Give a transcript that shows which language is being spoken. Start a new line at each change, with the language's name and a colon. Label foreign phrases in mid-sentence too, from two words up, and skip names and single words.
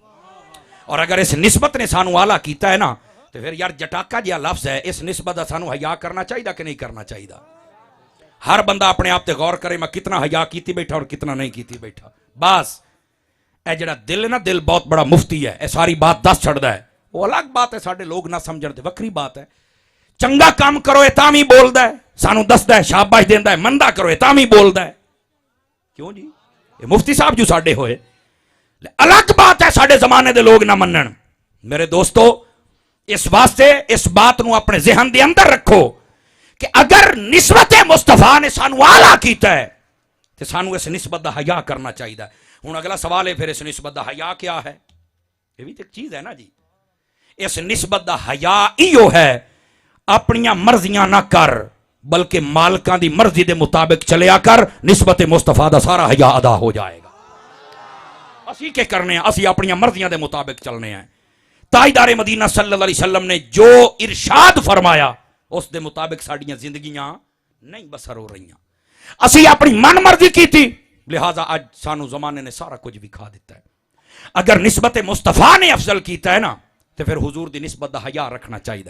Punjabi: اور اگر اس نسبت نے سانو اعلیٰ کیتا ہے نا, تو پھر یار جٹاکا جہا لفظ ہے, اس نسبت دا سانو حیا کرنا چاہیے کہ نہیں کرنا چاہیے؟ ہر بندہ اپنے آپ تے غور کرے, میں کتنا حیا کیتی بیٹھا اور کتنا نہیں کیتی بیٹھا. بس اے جڑا دل ہے نا, دل بہت بڑا مفتی ہے, اے ساری بات دس چھڑدا ہے.
Urdu: وہ الگ بات ہے,
Punjabi: ساڈے لوگ نہ سمجھن تے وکری بات ہے. چنگا کام کرو اے تاں وی بولدا ہے, سانو دسدا ہے, شاباش دیندا ہے. مندا کرو اے تاں وی بولدا ہے. کیوں جی؟ یہ مفتی صاحب جو ساڈے ہوئے. الگ بات ہے ساڈے زمانے دے لوگ نہ منن. میرے دوستو, اس واسطے اس بات نو اپنے ذہن دے اندر رکھو کہ اگر نسبت مصطفیٰ نے سانو اعلیٰ کیتا ہے تو سانو اس نسبت دا حیا کرنا چاہیے. ہوں اگلا سوال ہے پھر اس نسبت دا حیا کیا ہے؟
Urdu: یہ بھی تو ایک چیز ہے نا جی.
Punjabi: اس نسبت دا حیا ایو ہے اپنیاں مرضیاں نہ کر, بلکہ مالکاں دی مرضی دے مطابق چلیا کر. نسبت مصطفیٰ دا سارا حیا ادا ہو جائے گا. اسی کے کرنے ہیں, اسی اپنیاں مرضیاں دے مطابق چلنے ہیں. تاجدار مدینہ صلی اللہ علیہ وسلم نے جو ارشاد فرمایا اس دے مطابق ساڑیاں زندگیاں نہیں بسر ہو رہی ہیں. اسی اپنی من مرضی کی تھی, لہذا آج سانو زمانے نے سارا کچھ بھی کھا دیتا ہے. اگر نسبت مصطفیٰ نے افضل کیتا ہے نا تو پھر حضور دی نسبت دا حیا رکھنا چاہیے.